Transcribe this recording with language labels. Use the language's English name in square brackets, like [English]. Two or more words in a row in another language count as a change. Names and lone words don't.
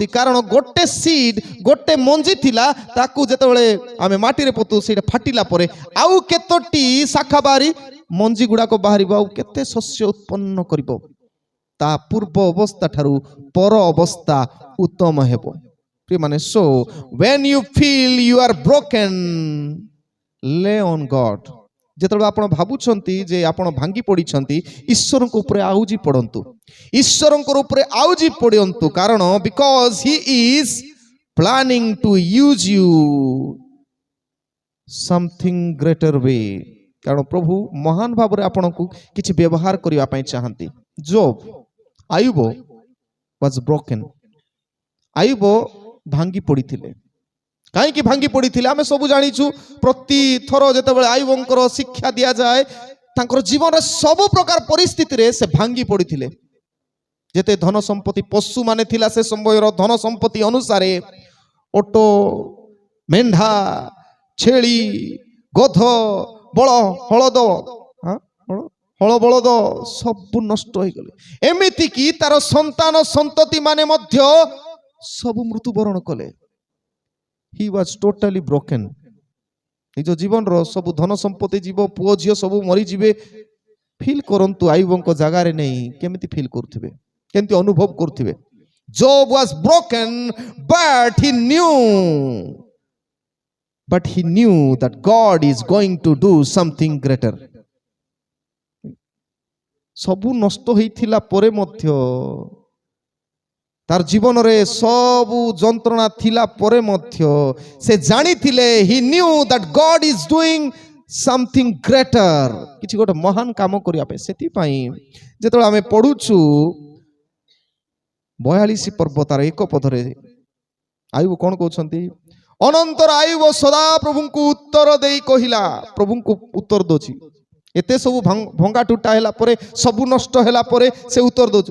[Odia] କାରଣ ଗୋଟେ ସିଡ୍, ଗୋଟେ ମଞ୍ଜି ଥିଲା, ତାକୁ ଯେତେବେଳେ ଆମେ ମାଟିରେ ପୋତୁ ସେଇଟା ଫାଟିଲା ପରେ ଆଉ କେତୋଟି ଶାଖା ବାହାରି ମଞ୍ଜି ଗୁଡାକ ବାହାରିବ, ଆଉ କେତେ ଶସ୍ୟ ଉତ୍ପନ୍ନ କରିବ। ତା ପୂର୍ବ ଅବସ୍ଥା ଠାରୁ ପର ଅବସ୍ଥା ଉତ୍ତମ ହେବ। ପ୍ରିୟମାନେ, [English] so when you feel you are broken, lay on God। [Odia] ଯେତେବେଳେ ଆପଣ ଭାବୁଛନ୍ତି ଯେ ଆପଣ ଭାଙ୍ଗି ପଡ଼ିଛନ୍ତି, ଈଶ୍ୱରଙ୍କ ଉପରେ ଆଉଜି ପଡ଼ନ୍ତୁ, ଈଶ୍ୱରଙ୍କ ଉପରେ ଆଉଜି ପଡ଼ନ୍ତୁ। [English] କାରଣ because he is planning to use you something greater way। [Odia] କାରଣ ପ୍ରଭୁ ମହାନ ଭାବରେ ଆପଣଙ୍କୁ କିଛି ବ୍ୟବହାର କରିବା ପାଇଁ ଚାହାନ୍ତି। [English] ଜୋବ, ଆୟୁବ was broken। [Odia] ଆୟୁବ ଭାଙ୍ଗି ପଡ଼ିଥିଲେ। କାହିଁକି ଭାଙ୍ଗି ପଡ଼ିଥିଲେ ଆମେ ସବୁ ଜାଣିଛୁ। ପ୍ରତି ଥର ଯେତେବେଳେ ଆୟୁବଙ୍କର ଶିକ୍ଷା ଦିଆଯାଏ, ତାଙ୍କର ଜୀବନରେ ସବୁ ପ୍ରକାର ପରିସ୍ଥିତିରେ ସେ ଭାଙ୍ଗି ପଡ଼ିଥିଲେ। ଯେତେ ଧନ ସମ୍ପତ୍ତି ପଶୁ ମାନେ ଥିଲା ସେ ସମୟର ଧନ ସମ୍ପତ୍ତି ଅନୁସାରେ, ଓଟ, ମେଣ୍ଢା, ଛେଳି, ଗଧ, ବଳ ହଳଦ ହଳ ବଳଦ ସବୁ ନଷ୍ଟ ହୋଇଗଲେ। ଏମିତିକି ତାର ସନ୍ତାନ ସନ୍ତତି ମାନେ ମଧ୍ୟ ସବୁ ମୃତ୍ୟୁବରଣ କଲେ। [English] He was totally broken। [Odia] ନିଜ ଜୀବନର ସବୁ ଧନ ସମ୍ପତ୍ତି ଯିବ, ପୁଅ ଝିଅ ସବୁ ମରିଯିବେ। ଫିଲ୍ କରନ୍ତୁ ଆୟୁବଙ୍କ ଜାଗାରେ ନେଇ କେମିତି ଫିଲ୍ କରୁଥିବେ, କେମିତି ଅନୁଭବ କରୁଥିବେ। [English] Job was broken, but he knew that God is going to do something greater। [Odia] ସବୁ ନଷ୍ଟ ହୋଇଥିଲା ପରେ ମଧ୍ୟ, ତାର ଜୀବନରେ ସବୁ ଯନ୍ତ୍ରଣା ଥିଲା ପରେ ମଧ୍ୟ ସେ ଜାଣିଥିଲେ, [English] he knew that God is doing something greater। [Odia] କିଛି ଗୋଟେ ମହାନ କାମ କରିବା ପାଇଁ। ସେଥିପାଇଁ ଯେତେବେଳେ ଆମେ ପଢୁଛୁ 42 ପର୍ବ ତାର 1 ପଦରେ ଆୟୁବ କଣ କହୁଛନ୍ତି, ଅନନ୍ତର ଆୟୁବ ସଦା ପ୍ରଭୁଙ୍କୁ ଉତ୍ତର ଦେଇ କହିଲା। ପ୍ରଭୁଙ୍କୁ ଉତ୍ତର ଦଉଛି, ଏତେ ସବୁ ଭଙ୍ଗା ଟୁଟା ହେଲା ପରେ, ସବୁ ନଷ୍ଟ ହେଲା ପରେ ସେ ଉତ୍ତର ଦଉଛି।